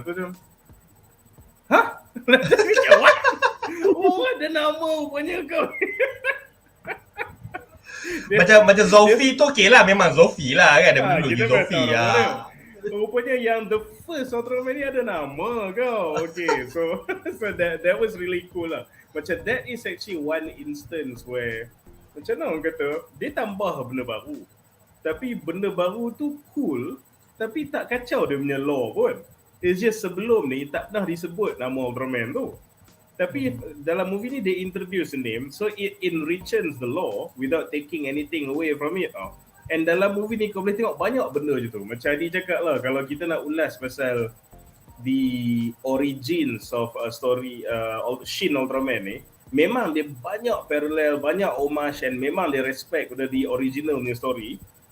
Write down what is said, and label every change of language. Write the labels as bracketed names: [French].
[Malay] Aku macam, hah? Macam what? Oh, ada nama rupanya kau. Macam Zofi tu okey lah, memang Zofi lah kan. Dia dulu Zofi lah. Rupanya yang the first Ultraman ni ada nama kau. [English] Okay, so that was really cool lah. [Malay] Macam that is actually one instance where macam mana orang kata, dia tambah benda baru. Tapi benda baru tu cool, tapi tak kacau dia punya lore pun. It's just sebelum ni tak pernah disebut nama Ultraman tu. [English] Tapi dalam movie ni they introduce a name, so it enriches the lore without taking anything away from it. [Malay] And dalam movie ni kau boleh tengok banyak benda je tu. Macam Adi cakap lah, kalau kita nak ulas pasal the origins of a story Shin Ultraman ni, memang dia banyak parallel, banyak homage, and memang dia respect pada the original punya story.